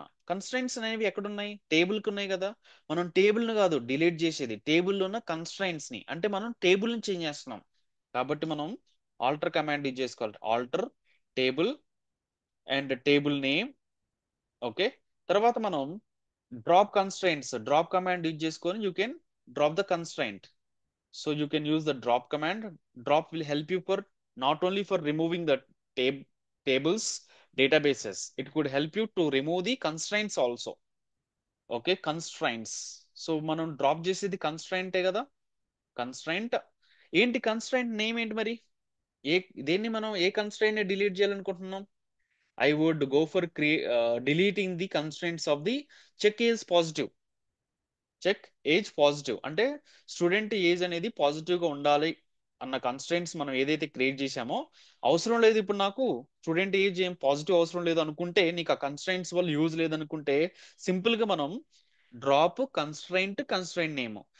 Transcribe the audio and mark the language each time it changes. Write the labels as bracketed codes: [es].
[te] Constraints అనేవి ఎక్కడున్నాయి? Table కి ఉన్నాయి కదా. మనం టేబుల్ ను కాదు డిలీట్ చేసేది, టేబుల్లో ఉన్న కన్స్ట్రైంట్స్ ని. అంటే మనం టేబుల్ ని చేంజ్ చేస్తున్నాం కాబట్టి మనం ఆల్టర్ కమాండ్ యూజ్ చేసుకోవాలి. [en] Alter table and table name. [te] Okay, తర్వాత మనం డ్రాప్ కమాండ్ యూజ్ చేసుకొని [en] You can drop the constraint. So you can use the drop command. Drop will help you for not only for removing the tables, databases. It could help you to remove the constraints also. Okay, constraints. [te] So మనం drop చేసేది కన్స్ట్రైంటే కదా. Constraint ఏంటి? Constraint name ఏంటి మరి? ఏ దేన్ని మనం ఏ constraint delete చేయాలనుకుంటున్నాం? [en] I would go for deleting the constraints of the check is positive. [te] Check age positive అంటే స్టూడెంట్ ఏజ్ అనేది పాజిటివ్ గా ఉండాలి అన్న కన్స్ట్రైంట్స్ మనం ఏదైతే క్రియేట్ చేశామో, అవసరం లేదు ఇప్పుడు నాకు స్టూడెంట్ ఏజ్ ఏం పాజిటివ్ అవసరం లేదు అనుకుంటే, నీకు ఆ కన్స్ట్రైంట్స్ వల్ల యూజ్ లేదనుకుంటే, సింపుల్ గా మనం డ్రాప్ కన్స్ట్రైంట్ నేమ్.